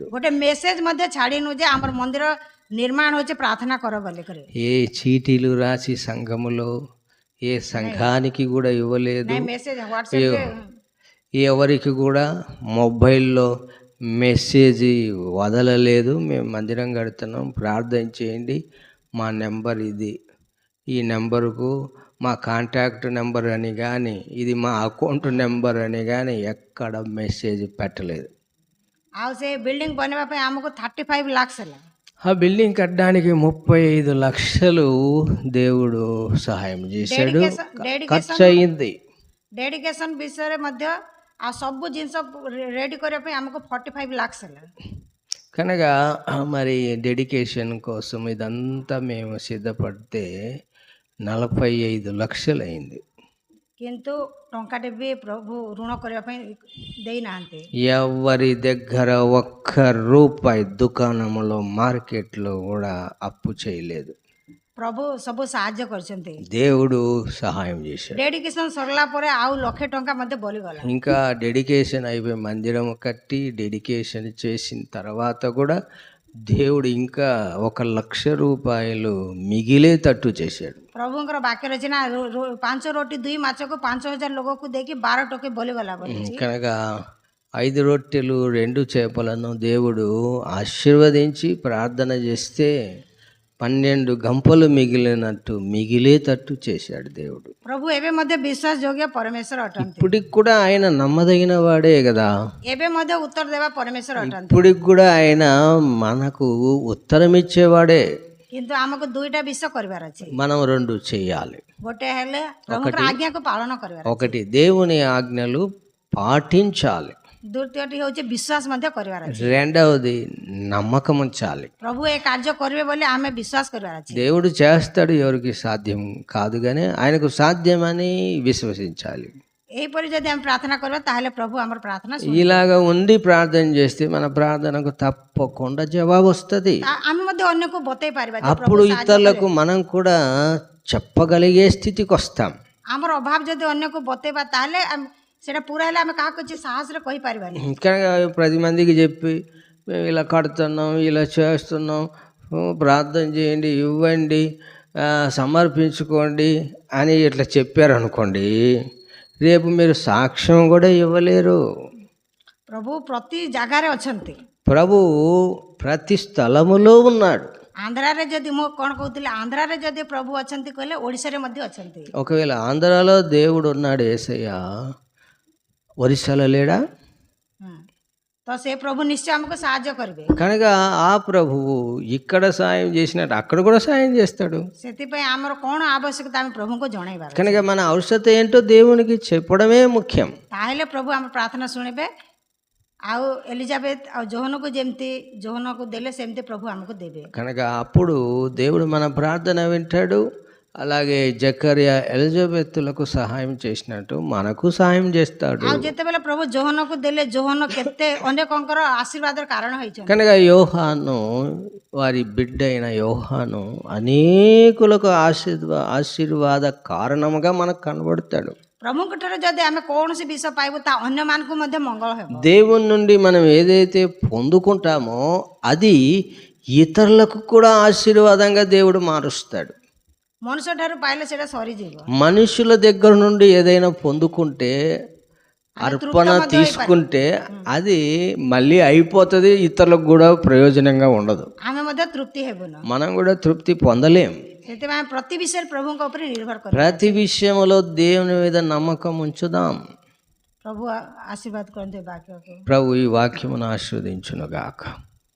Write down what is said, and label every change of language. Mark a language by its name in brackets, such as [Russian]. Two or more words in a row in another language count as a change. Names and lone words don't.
[Odia] ଗୋଟେ ମେସେଜ ମଧ୍ୟ ଛାଡ଼ିନୁ ଯେ ଆମର ମନ୍ଦିର ନିର୍ମାଣ ହଉଛି ପ୍ରାର୍ଥନା କର ବୋଲି କରି। [Telugu] ఏ చీటీలు రాసి సంఘములో ఏ సంఘానికి కూడా ఇవ్వలేదు. [Odia] ମେସେଜ ହ୍ୱାଟ୍ସଆପରେ [Telugu] ఎవరికి కూడా మొబైల్లో మెసేజ్ వదలలేదు. మేము మందిరం కడుతున్నాం, ప్రార్థన చేయండి, మా నెంబర్ ఇది, ఈ నెంబరుకు మా [English] contact number [Telugu] అని కానీ ఇది మా [English] account number [Telugu] అని కానీ ఎక్కడ మెసేజ్ పెట్టలేదు. [Odia] ଆଉ ସେ ବିଲ୍ଡିଂ ବନେଇବା ପାଇଁ ଆମକୁ 35 lakhs ହେଲା। [Telugu] ఆ బిల్డింగ్ కట్టడానికి 35 లక్షలు దేవుడు సహాయం చేశాడు. ఖర్చు అయింది. [Odia] ଡେଡିକେସନ ବିଷୟରେ ମଧ୍ୟ ଆଉ ସବୁ ଜିନିଷ ରେଡି କରିବା ପାଇଁ ଆମକୁ 45 lakhs ହେଲା। [Telugu] కనుక మరి డెడికేషన్ కోసం ఇదంతా మేము సిద్ధపడితే 45 లక్షలు అయింది. [Odia] କିନ୍ତୁ ଟଙ୍କାଟେ ବି ପ୍ରଭୁ ଋଣ କରିବା ପାଇଁ ଦେଇନାହାନ୍ତି। [Telugu] ఎవరి దగ్గర ఒక్క రూపాయి దుకాణంలో మార్కెట్లో కూడా అప్పు చేయలేదు. [Odia] ପ୍ରଭୁ ସବୁ ସାହାଯ୍ୟ କରିଛନ୍ତି। [Telugu] దేవుడు సహాయం చేశాడు. [Odia] ଡେଡିକେସନ ସରିଲା ପରେ ଆଉ 1,00,000 ଟଙ୍କା ମଧ୍ୟ ବଳିଗଲା। [Telugu] ఇంకా డెడికేషన్ అయిపోయి మందిరం కట్టి డెడికేషన్ చేసిన తర్వాత కూడా దేవుడు ఇంకా 1,00,000 రూపాయలు మిగిలేటట్టు చేశాడు. [Odia] ପ୍ରଭୁଙ୍କର ବାକ୍ୟରେ ଅଛି ନା 5 ରୋଟି 2 ମାଛକୁ 5,000 ଲୋକକୁ ଦେଇକି 12 ଟଙ୍କା ବଳିଗଲା ବୋଲି। [Telugu] కనుక 5 రొట్టెలు 2 చేపలను దేవుడు ఆశీర్వదించి ప్రార్థన చేస్తే 12 గంపలు మిగిలేటట్టు చేశాడు దేవుడు. [Odia] ପ୍ରଭୁ ଏବେ ମଧ୍ୟ ବିଶ୍ୱାସ ଯୋଗ୍ୟ ପରମେଶ୍ୱର ଅଟନ୍ତି। [Telugu] ఇప్పటికి కూడా ఆయన నమ్మదగిన వాడే కదా. [Odia] ଏବେ ମଧ୍ୟ ଉତ୍ତର ଦେବା ପରମେଶ୍ୱର ଅଟନ୍ତି। [Telugu] ఇప్పటికి కూడా ఆయన మనకు ఉత్తరం ఇచ్చేవాడే. [Odia] କିନ୍ତୁ ଆମକୁ 2ଟା ବିଷୟ କରିବାର ଅଛି। [Telugu] మనం 2 చేయాలి. [Odia] ଗୋଟେ ହେଲେ ପ୍ରଭୁଙ୍କର ଆଜ୍ଞାକୁ ପାଳନ କରିବାର ଅଛି। [Telugu] ఒకటి దేవుని ఆజ్ఞలు పాటించాలి. [Odia] ଦ୍ୱିତୀୟଟି ହେଉଛି ବିଶ୍ୱାସ ମଧ୍ୟ କରିବାର ଅଛି। [Telugu] రెండవది నమ్మకం ఉంచాలి. [Odia] ପ୍ରଭୁ ଏ କାର୍ଯ୍ୟ କରିବେ ବୋଲି ଆମେ ବିଶ୍ୱାସ କରିବାର ଅଛି। [Telugu] దేవుడు చేస్తాడు, ఎవరికి సాధ్యం కాదు కానీ ఆయనకు సాధ్యమని విశ్వసించాలి. [Odia] ଏହିପରି ଯଦି ଆମେ ପ୍ରାର୍ଥନା କରିବା ତାହେଲେ ପ୍ରଭୁ ଆମର ପ୍ରାର୍ଥନା [Telugu] ఇలాగ ఉండి ప్రార్థన చేస్తే మన ప్రార్థనకు తప్పకుండా జవాబు వస్తుంది. [Odia] ଆମେ ମଧ୍ୟ ଅନ୍ୟକୁ ବତେଇ ପାରିବା। [Telugu] అప్పుడు ఇతరులకు మనం కూడా చెప్పగలిగే స్థితికి వస్తాం. [Odia] ଆମର ଅଭାବ ଯଦି ଅନ୍ୟକୁ ବତେଇବା ତାହେଲେ ସେଇଟା ପୁରା ହେଲେ ଆମେ କାହାକୁ କିଛି ସାହସରେ କହିପାରିବାନି। [Telugu] కనుక 10 మందికి చెప్పి మేము ఇలా కడుతున్నాం, ఇలా చేస్తున్నాం, ప్రార్థన చేయండి, ఇవ్వండి, సమర్పించుకోండి అని ఇట్లా చెప్పారనుకోండి, రేపు మీరు సాక్ష్యం కూడా ఇవ్వలేరు. [Odia] ପ୍ରଭୁ ପ୍ରତି ଜାଗାରେ ଅଛନ୍ତି। [Telugu] ప్రభు ప్రతి స్థలములో ఉన్నాడు. [Odia] ଆନ୍ଧ୍ରାରେ ଯଦି ମୁଁ କ'ଣ କହୁଥିଲି, ଆନ୍ଧ୍ରାରେ ଯଦି ପ୍ରଭୁ ଅଛନ୍ତି କହିଲେ ଓଡ଼ିଶାରେ ମଧ୍ୟ ଅଛନ୍ତି। [Telugu] ఒకవేళ ఆంధ్రాలో దేవుడు ఉన్నాడు యేసయ్య, ఒరిస్సాలో లేడా? [Odia] ତ ସେ ପ୍ରଭు ନିଶ୍ଚୟ ଆମକୁ ସାହାଯ୍ୟ କରିବେ। [Telugu] కనుక ఆ ప్రభువు ఇక్కడ సాయం చేసినట్టు అక్కడ కూడా సాయం చేస్తాడు. [Odia] ସେଥିପାଇଁ ଆମର କ'ଣ ଆବଶ୍ୟକତା ଆମେ ପ୍ରଭୁଙ୍କୁ ଜଣାଇବାର। [Telugu] కనుక మన అవసరత ఏంటో దేవునికి చెప్పడమే ముఖ్యం. [Odia] ତାହେଲେ ପ୍ରଭୁ ଆମ ପ୍ରାର୍ଥନା ଶୁଣିବେ। ଆଉ ଏଲିଜାବେଥ ଆଉ ଜୋହନକୁ ଯେମିତି ଜୋହନକୁ ଦେଲେ ସେମିତି ପ୍ରଭୁ ଆମକୁ ଦେବେ। [Telugu] కనుక అప్పుడు దేవుడు మన ప్రార్థన వింటాడు. అలాగే జకర్యా ఎలిజబెత్తులకు సహాయం చేసినట్టు మనకు సహాయం చేస్తాడు. [Odia] ଆଉ ଯେତେବେଳେ ପ୍ରଭୁ ଜୋହନକୁ ଦେଲେ ଜୋହନ କେତେ ଅନେକଙ୍କର ଆଶୀର୍ବାଦର କାରଣ ହେଇଛନ୍ତି। [Telugu] కనుక యోహాను, వారి బిడ్డ అయిన యోహాను అనేకులకు ఆశీర్వాద కారణముగా మనకు కనబడతాడు. [Odia] ପ୍ରଭୁଙ୍କ ଠାରୁ ଯଦି ଆମେ କୌଣସି ବିଷୟ ପାଇବୁ ତା ଅନ୍ୟମାନଙ୍କୁ ମଧ୍ୟ ମଙ୍ଗଳ ହେବ। [Telugu] దేవుని నుండి మనం ఏదైతే పొందుకుంటామో అది ఇతరులకు కూడా ఆశీర్వాదంగా దేవుడు మారుస్తాడు. [Odia] ମනුଷ୍ୟ ଠାରୁ ପାଇଲେ ସେଇଟା ସରିଯିବ। [Telugu] మనుషుల దగ్గర నుండి ఏదైనా పొందుకుంటే, అర్పణ తీసుకుంటే అది మళ్ళీ అయిపోతుంది, ఇతరులకు కూడా ప్రయోజనంగా ఉండదు, [Odia] ଆମେ ମଧ୍ୟ ତୃପ୍ତି ହେବୁନି। [Telugu] మనం కూడా తృప్తి పొందలేం. [Odia] ସେଥିପାଇଁ ପ୍ରତି ବିଷୟରେ ପ୍ରଭୁଙ୍କ ଉପରେ ନିର୍ଭର କରିବା। [Telugu] ప్రతి విషయంలో దేవుని మీద నమ్మకం ఉంచుదాం. [Odia] ପ୍ରଭୁ ଆଶୀର୍ବାଦ କରନ୍ତୁ ବାକ୍ୟକୁ। [Telugu] ప్రభు ఈ వాక్యమును ఆశీర్వదించును గాక.